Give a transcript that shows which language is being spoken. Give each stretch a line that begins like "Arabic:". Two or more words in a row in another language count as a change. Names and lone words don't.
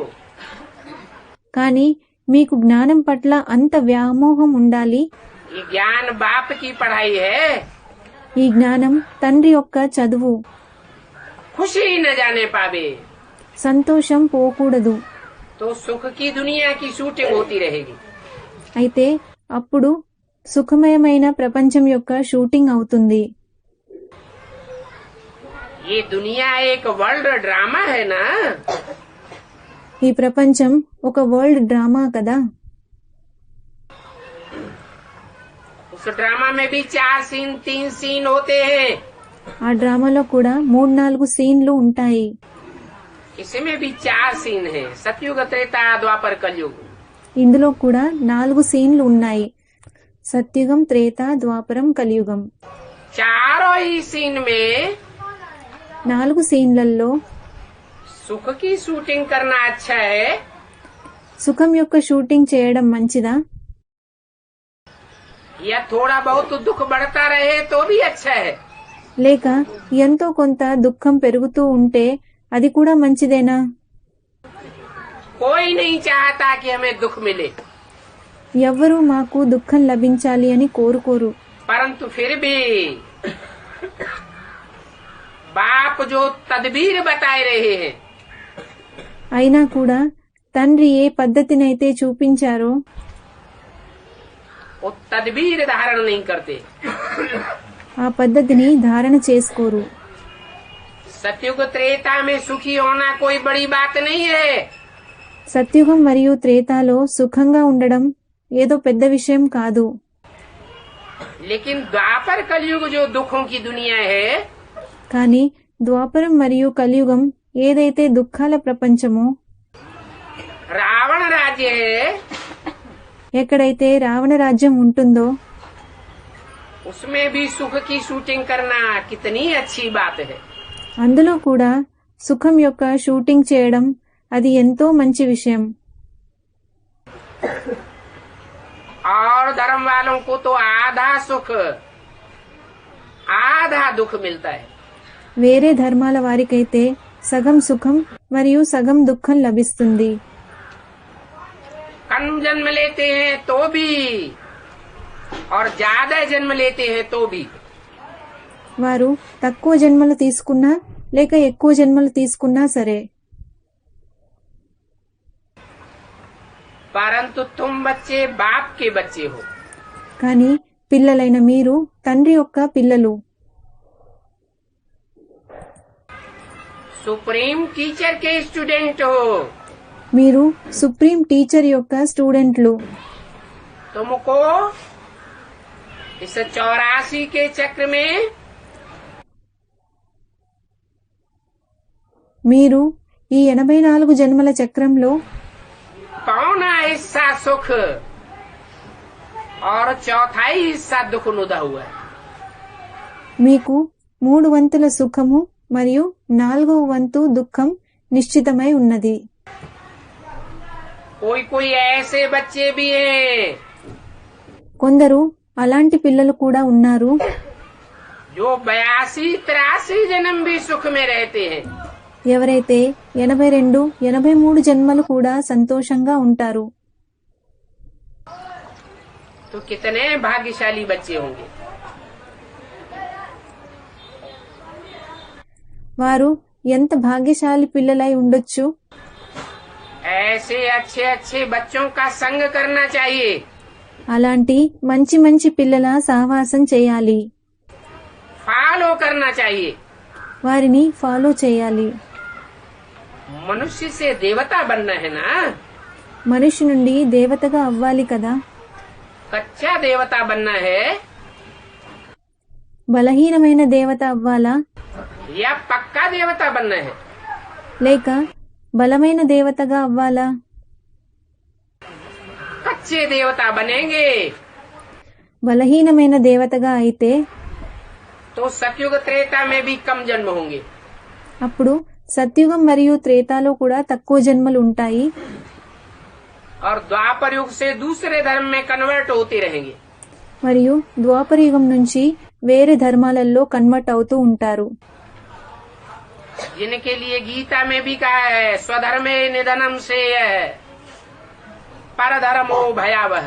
Telugu: కానీ మీకు జ్ఞానం పట్ల అంత వ్యామోహం ఉండాలి.
Hindi: ये ज्ञान बाप की पढ़ाई है.
Telugu: ఈ జ్ఞానం తండ్రి యొక్క చదువు.
Hindi: खुशी न जाने पावे
Telugu: సంతోషం పోకూడదు.
Hindi: तो सुख की दुनिया की शूटिंग होती रहेगी.
Telugu: అయితే అప్పుడు సుఖమయమైన ప్రపంచం యొక్క షూటింగ్ అవుతుంది.
Hindi: ये दुनिया एक
English: world drama
Hindi: है ना.
Telugu: ఈ ప్రపంచం ఒక
English: world drama
Telugu: కదా.
Hindi: उस ड्रामा में भी 4 सीन 3 सीन होते हैं.
Telugu: ఆ డ్రామాలో కూడా 3-4 సీన్లు ఉంటాయి.
Hindi: इसमें भी 4 सीन है. सतयुग, त्रेता, द्वापर, कलयुग.
Telugu: ఇందులో కూడా 4 సీన్లు ఉన్నాయి. సత్యుగం, త్రేత, ద్వాపరం, కలియుగం.
Hindi: चारों ही सीन में
Telugu: 4 సీన్లలో
Hindi: सुख की शूटिंग करना अच्छा है
Telugu: సుఖం యొక్క షూటింగ్ చేయడం మంచిదా,
Hindi: या थोड़ा बहुत दुख बढ़ता रहे तो भी अच्छा है.
Telugu: లేక ఎంతో కొంత దుఃఖం పెరుగుతూ ఉంటే అది కూడా మంచిదేనా?
Hindi: कोई नहीं चाहता कि हमें दुख मिले,
Telugu: ఎవ్వరూ మాకు దుఃఖం లభించాలి అని కోరుకోరు.
Hindi: परंतु फिर भी बाप जो तदबीर बताए रहे हैं,
Telugu: అయినా కూడా తండ్రి ఏ పద్ధతినైతే చూపించారో
Hindi: वो तदबीर धारण नहीं करते.
Telugu: ఆ పద్ధతిని ధారణ చేసుకోరు.
Hindi: सतयुग त्रेता में सुखी होना कोई बड़ी बात नहीं है.
Telugu: సత్యుగం మరియు త్రేతాలో సుఖంగా ఉండడం ఏదో పెద్ద విషయం కాదు.
Hindi: लेकिन द्वापर कलयुग जो दुखों की दुनिया है,
Telugu: కానీ ద్వాపరం మరియు కలియుగం ఏదైతే దుఃఖాల ప్రపంచమో,
Hindi: रावण राज्य है,
Telugu: ఎక్కడైతే రావణ రాజ్యం ఉంటుందో
Hindi: उसमें भी सुख की शूटिंग करना कितनी अच्छी बात है.
Telugu: అందులో కూడా సుఖం యొక్క షూటింగ్ చేయడం అది ఎంతో మంచి విషయం.
Hindi: और धर्म वालों को तो आधा सुख आधा दुख मिलता है.
Telugu: వేరే ధర్మాల వారికైతే సగం సుఖం మరియు సగం దుఃఖం లభిస్తుంది.
Hindi: कम जन्म लेते हैं तो भी और ज्यादा जन्म लेते हैं तो भी
Telugu: వారు తక్కువ జన్మలు తీసుకున్నా లేక ఎక్కువ జన్మలు తీసుకున్నా సరే,
Hindi: परंतु तुम बच्चे बाप के बच्चे हो.
Telugu: కానీ పిల్లలైన మీరు తండ్రి యొక్క పిల్లలు.
English: supreme teacher
Hindi: के स्टूडेंट हो.
Telugu: మీరు
English: supreme teacher
Telugu: యొక్క స్టూడెంట్లు.
Hindi: तुमको इस 84 के चक्र में
Telugu: మీరు ఈ 84 జన్మల చక్రంలో
Hindi: पौना हिस्सा सुख और चौथाई हिस्सा दुख नुदा हुआ है.
Telugu: మీకు 3 వంతుల సుఖము మరియు 4వ వంతు దుఃఖం నిశ్చితమై ఉన్నది.
Hindi: कोई कोई ऐसे बच्चे भी हैं
Telugu: కొందరు అలాంటి పిల్లలు కూడా ఉన్నారు
Hindi: जो 82-83 जन्म भी सुख में रहते हैं.
Telugu: ఎవరైతే 82, 83 జన్మలు కూడా సంతోషంగా ఉంటారు.
Hindi: तो कितने भाग्यशाली बच्चे होंगे.
Telugu: వారు ఎంత భాగ్యశాలి పిల్లలై ఉండొచ్చు.
Hindi: ऐसे अच्छे अच्छे बच्चों का संग करना चाहिए.
Telugu: అలాంటి మంచి మంచి పిల్లల సహవాసం చేయాలి.
Hindi: फॉलो करना चाहिए.
Telugu: వారిని ఫాలో చేయాలి.
Hindi: मनुष्य से देवता बनना है ना.
Telugu: మనిషి నుండి దేవతగా అవ్వాలి కదా.
Hindi: कच्चा देवता बनना है
Telugu: బలహీనమైన దేవత అవ్వాలా
Hindi: या पक्का देवता बनना है.
Telugu: లేక బలమైన దేవతగా అవ్వాలా?
Hindi: कच्चे देवता बनेंगे
Telugu: బలహీనమైన దేవతగా అయితే
Hindi: तो सतयुग त्रेता में भी कम जन्म होंगे.
Telugu: అప్పుడు సత్యుగం మరియు త్రేతాలో కూడా తక్కువ జన్మలు ఉంటాయి.
Hindi: और द्वापर युग से दूसरे धर्म में कन्वर्ट होते रहेंगे.
Telugu: మరియు ద్వాపర యుగం నుంచి వేరే ధర్మాలలో కన్వర్ట్ అవుతూ ఉంటారు.
Hindi: जिनके लिए गीता में भी कहा है
Sanskrit: स्वधर्मे निधनम से परधर्मो भयावह.